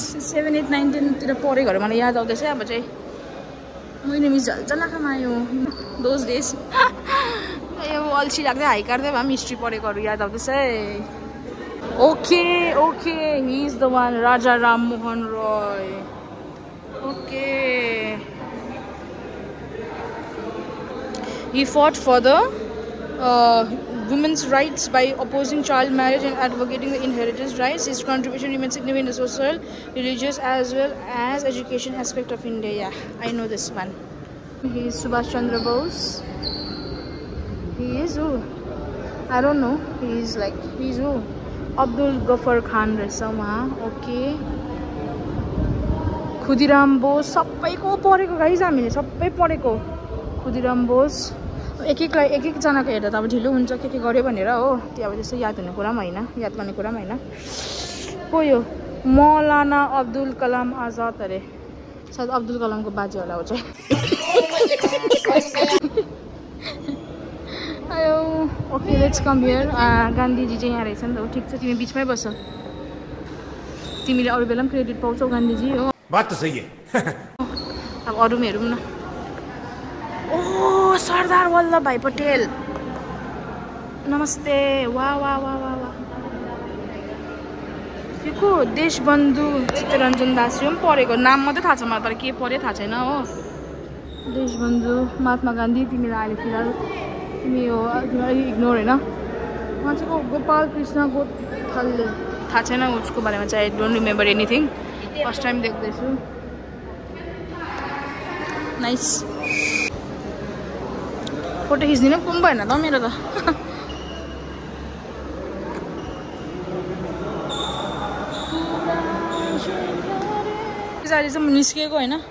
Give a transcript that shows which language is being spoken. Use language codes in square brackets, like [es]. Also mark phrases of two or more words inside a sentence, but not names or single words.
[ne] 7, 8, 9, 10 तिर पढेकोहरू मलाई याद आउँदैछ अब चाहिँ मैले मिस झल्झलाखामा आयो [en] those days [ne] यो अल्छी लाग्दै हाई काट्दै भए पनि हिस्ट्री पढेकोहरू याद आउँदैछ है [en] okay okay he is the one [ne] राजा राममोहन रोय ओके [en] he fought for the women's rights by opposing child marriage and advocating the inheritance rights. His contribution remains significant in the social, religious as well as education aspect of India. Yeah, I know this one. He is Subhash Chandra Bose. He is who? I don't know. He is who? Abdul Ghaffar Khan Resama. Okay. Khudiram Bose. [ne] सबैको पढेको गाइस हामीले सबै पढेको खुदिराम बोस एक एकजनाको हेर्दा त अब ढिलो हुन्छ के गर्यो भनेर हो त्यो अब त्यस्तो याद हुने कुरा पनि होइन याद गर्ने कुरा पनि होइन को यो मौलाना अब्दुल कलाम आजाद अरे सायद अब्दुल कलामको बाजे होला हो चाहिँ आयो [en] okay let's come here [ne] गान्धीजी चाहिँ यहाँ रहेछ नि त ठिक छ तिमी बिचमै बस तिमीले अरू बेला पनि क्रेडिट पाउँछौ गान्धीजी हो [hi] बात त सही है [ne] अब अरू पनि हेरौँ न ओ सरदार वल्लभ भाई पटेल नमस्ते वाह वाह वाह वाह वाह यो को देशबन्धु चित्तरञ्जन दास यो पनि पढेको नाम मात्रै थाहा छ मलाई तर के पढ्यो थाहा छैन हो देशबन्धु महात्मा गान्धी तिमीलाई अहिले फिलहाल तिमी हो तिमीलाई इग्नोर होइन उहाँ चाहिँ गोपाल कृष्ण गोथल्ले थाहा छैन उसको बारेमा चाहिँ [en] I don't remember anything first time [ne] देख्दैछु [en] nice photo [ne] खिच्दिनँ पनि भएन त मेरो त पछाडि चाहिँ म निस्किएको होइन